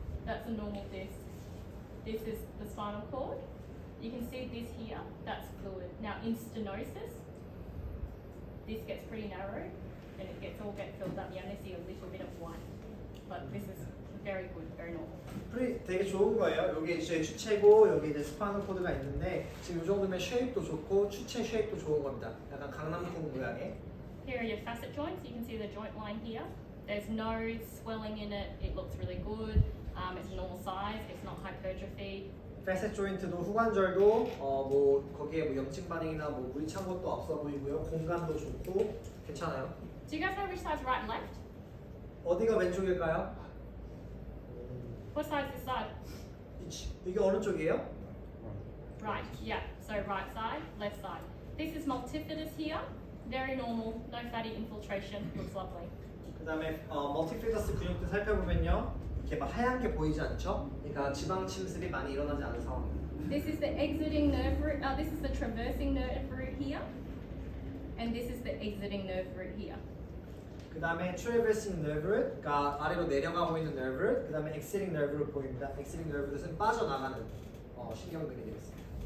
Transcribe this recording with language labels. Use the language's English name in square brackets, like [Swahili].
[English] That's a normal disc. This is the spinal cord. You can see this here. That's fluid. Now in stenosis, this gets pretty narrow, and it gets filled up. You only see a little bit of white, but this is very good, very normal. [Korean] 되게 좋은 거예요. 여기 이제 주체고 여기 이제 스파이널 코드가 있는데 지금 이 정도면 쉐입도 좋고 추체 쉐입도 좋은 겁니다. 약간 강낭콩 모양의. [English] Here are your facet joints. You can see the joint line here. There's no swelling in it. It looks really good. It's normal size. It's not hypertrophy. [Korean] 페셋 조인트도 후관절도 뭐 거기에 뭐 염증 반응이나 뭐 물이 찬 것도 없어 보이고요. 공간도 좋고 괜찮아요. [English] Do you guys know which side's right and left? [Korean] 어디가 왼쪽일까요? [English] What side's this side? [Korean] 이게 어느 쪽이에요? [English] Right. Yeah. So right side, left side. This is multifidus here. Very normal. No fatty infiltration. Looks lovely. [Korean] 그다음에 멀티피더스 근육도 살펴보면요. 이렇게 막 하얀 게 보이지 않죠? 그러니까 지방 침습이 많이 일어나지 않은 상황입니다. This is the exiting nerve root. This is the traversing nerve root here, and this is the exiting nerve root here. 그다음에 traversing nerve가 아래로 내려가고 있는 nerve, 그다음에 exiting nerve로 보입니다. exiting nerve는 빠져나가는 신경근이 되겠습니다.